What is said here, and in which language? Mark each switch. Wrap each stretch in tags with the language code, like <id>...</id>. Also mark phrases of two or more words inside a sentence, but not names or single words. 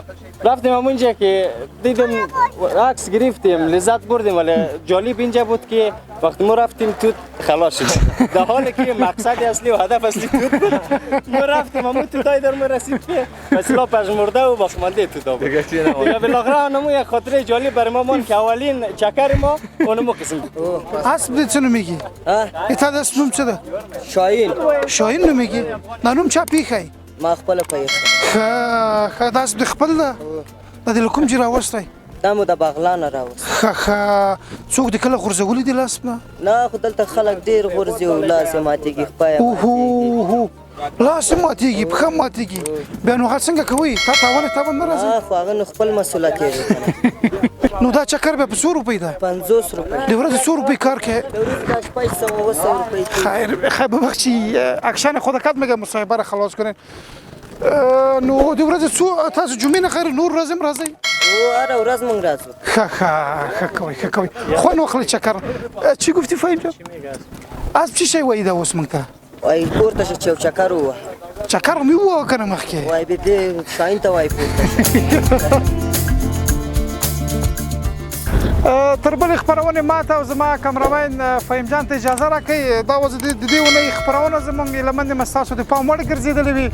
<fa>رفتیم همونجا که دیدم عکس گرفتیم لذت بردیم ولی جالب اینجا بود که وقتی ما رفتیم توت خلاص شد. در حالی که مقصد اصلی و هدف اصلی توت بود. ما رفتیم همون توتای در ما رسید که مثلا پژمرده و باقیمانده توتا بود. دیگه بالاخره همون یک خاطره جالب برای ما مون که اولین چکر ما اونمو قسم بود.</fa> <ps>اسب دې څه نومېږي؟ تا د اسب نوم څه ده؟ شاهین نومېږي. دا نوم چا پیښی؟ ما خپله پیښه. ښه دا اسب دې خپل ده؟ دا دې له کوم ځای راوستی؟ دا مو د بغلانه راوست. ښه څوک دې کله غورځولی دي له اسب نه؟ نه خو دلته خلک ډېر غورځي او لاس یې ماتېږي خپه یې اوهو لاس یې ماتېږي پښه ماتېږي. بیا نو هغه څنګه کوئ؟ تا تاوان نه راځي؟ خو هغه نو خپل مسؤلیت یې. نو دا چکر بیا په څو روپۍ ده؟ 50 روپۍ. د ورځې څو روپۍ کار کوې؟ د ورځې دا شپږ سوه 700 روپۍ.</ps> <fa>خیر ببخشی اکشن خودکت میگم مصاحبه را خلاص کنین.</fa> <ps>نو د ورځې څو تاسو جمعې نه خیر نور ورځ هم راځئ؟ هره ورځ موږ راځو. ښه کوئ خوند واخلئ چکر.</ps> <fa>چی گفتی فهیم جان؟</fa> <ps>اسب چی شی وایي دا اوس موږ ته؟ وایي پورته شه چې یو چکر ووهه. چکر مې ووهه که نه مخکې؟ وایي بیا دې شاهین ته وایي پورته شه. تر بلې خپرونې ماته او زما کمرمین فهیم جان ته اجازه راکړئ. دا وه د دې اونۍ خپرونه زموږ هیله مند یم ستاسو د پام وړ ګرځېدلې وي.</ps>